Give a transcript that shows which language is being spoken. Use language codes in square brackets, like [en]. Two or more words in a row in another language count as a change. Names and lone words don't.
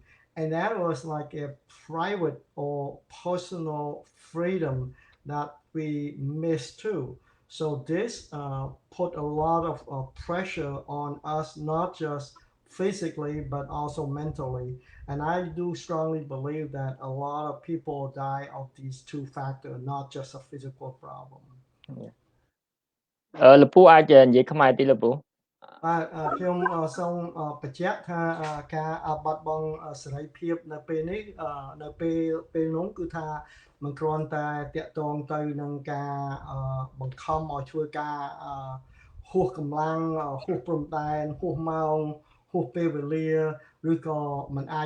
[en] And that was like a private or personal freedom that we missed too. So this put a lot of pressure on us, not just physically but also mentally. And I do strongly believe that a lot of people die of these two factors, not just a physical problem. [km] Lupu អាចនិយាយខ្មែរទី Lupu បាទខ្ញុំសូមបញ្ជាក់ថាការបាត់បង់សេរីភាពនៅពេលនេះនៅពេលនោះគឺថាមិនគ្រាន់តែតាក់ទងទៅ នឹងការបង្ខំឲ្យធ្វើការហួសកម្លាំងហួសព្រំដែនហួសម៉ោងហួសពេលវេលាឬក៏មិនអាច